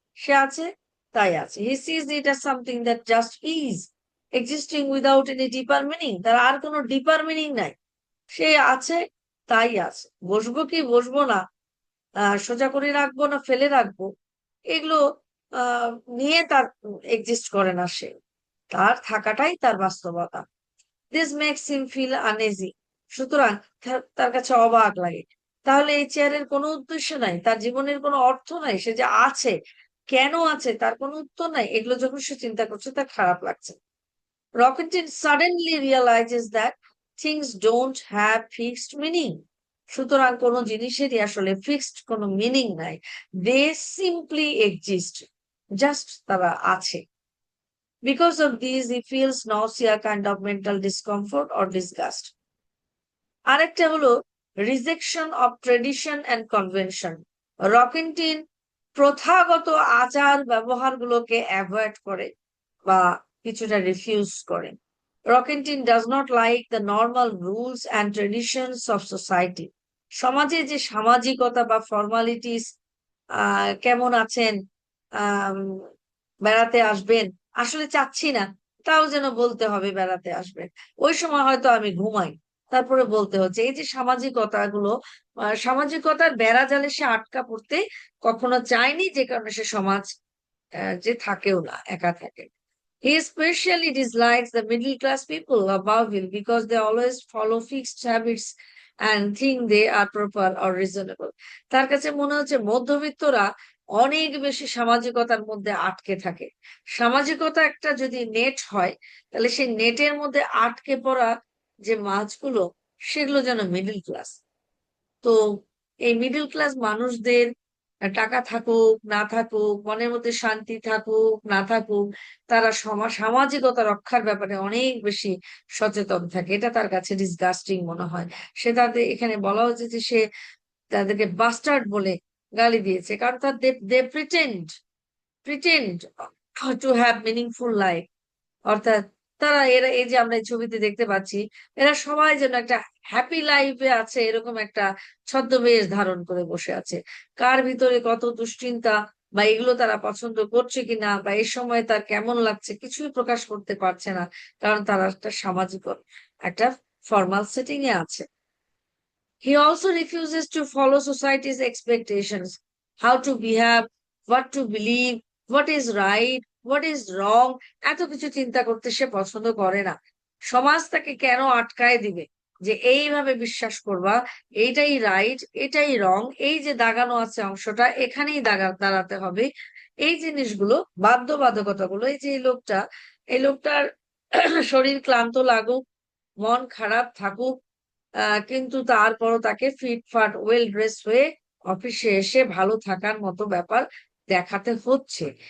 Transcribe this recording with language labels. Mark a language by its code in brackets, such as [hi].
[bn] সে আছে, তাই আছে। [en] He sees it as something that just is existing without any deeper meaning। [bn] তার আর কোনো ডিপার মিনিং নাই। সে আছে, তাই আছে। বসবো কি বসবো না, সোজা করে রাখবো না ফেলে রাখবো, এগুলো আহ নিয়ে তার এক্সিস্ট করে না সে। তার থাকাটাই তার বাস্তবতা। [en] This makes him feel uneasy. [bn] সুতরাং তার কাছে অবাক লাগে। তাহলে এই চেয়ারের কোনো উদ্দেশ্য নাই, তার জীবনের কোনো অর্থ নাই, সে যে আছে, কেন আছে তার কোনো উত্তর নাই। এগুলো যখন সে চিন্তা করছে তার খারাপ লাগছে। [en] Rocketin suddenly realizes that things don't have fixed meaning। [bn] সুতরাং কোনো জিনিসেরই আসলে ফিক্সড কোনো মিনিং নাই। [en] they simply exist, just [bn] তারা আছে। [en] Because of these, he feels nausea, kind of mental discomfort or disgust। [bn] আরেকটা হলো [en] Rejection of tradition and convention. [bn] রকেন্টিন প্রথাগত আচার ব্যবহারগুলোকে অ্যাভয়েড করে বা কিছুটা রিফিউজ করে। [en] Roquentin does not like the normal rules and traditions of society. [bn] সমাজে যে সামাজিকতা বা ফর্মালিটিস, কেমন আছেন, আহ বেড়াতে আসবেন, আসলে চাচ্ছি না, তাও যেন বলতে হবে বেড়াতে আসবেন। ওই সময় হয়তো আমি ঘুমাই, তারপরে বলতে হচ্ছে। এই যে সামাজিকতাগুলো, সামাজিকতার বেড়া জালে সে আটকা পড়তে কখনো চায়নি, যে কারণে সে সমাজ যে থাকেও না, একা থাকে। [en] He especially dislikes the middle class people above him because they always follow fixed habits and think they are proper or reasonable। [bn] তার কাছে মনে হচ্ছে মধ্যবিত্তরা অনেক বেশি সামাজিকতার মধ্যে আটকে থাকে। সামাজিকতা একটা যদি নেট হয়, তাহলে সেই নেটের মধ্যে আটকে পড়া যে মাছগুলো, সেগুলো যেন মিডল ক্লাস। তো এই মিডল ক্লাস মানুষদের টাকা থাকুক না থাকুক, মনের মধ্যে শান্তি থাকুক না থাকুক, তারা সামাজিকতা রক্ষার ব্যাপারে অনেক বেশি সচেতন থাকে। এটা তার কাছে ডিসগাস্টিং মনে হয়। সে তাদের এখানে বলা হচ্ছে যে সে তাদেরকে বাস্টার্ড বলে গালি দিয়েছে, কারণ তার [en] They pretend to have meaningful life. [bn] অর্থাৎ তারা, এরা, এই যে আমরা এই ছবিতে দেখতে পাচ্ছি, এরা সবাই যেন একটা হ্যাপি লাইফে আছে, এরকম একটা ছদ্মবেশ ধারণ করে বসে আছে। কার ভিতরে কত দুশ্চিন্তা বা এগুলো তারা পছন্দ করছে কিনা বা এই সময় তার কেমন লাগছে, কিছুই প্রকাশ করতে পারছে না, কারণ তারা একটা সামাজিক একটা ফর্মাল সেটিং এ আছে। [en] He also refuses to follow society's expectations, how to behave, what to believe, what is right, what is wrong। [bn] এত কিছু চিন্তা করতে সে পছন্দ করে না। সমাজ তাকে কেন আটকায় দিবে যে এইভাবে বিশ্বাস করবা, এইটাই রাইট, এটাই রং, এই যে দাগানো আছে অংশটা এখানেই দাঁড়াতে হবে, এই জিনিসগুলো, বাধ্যবাধকতাগুলো। এই যে এই লোকটার শরীর ক্লান্ত লাগুক, মন খারাপ থাকুক, কিন্তু তারপরও তাকে ফিটফাট ওয়েল ড্রেস হয়ে অফিসে এসে ভালো থাকার মতো ব্যাপার দেখাতে হচ্ছে।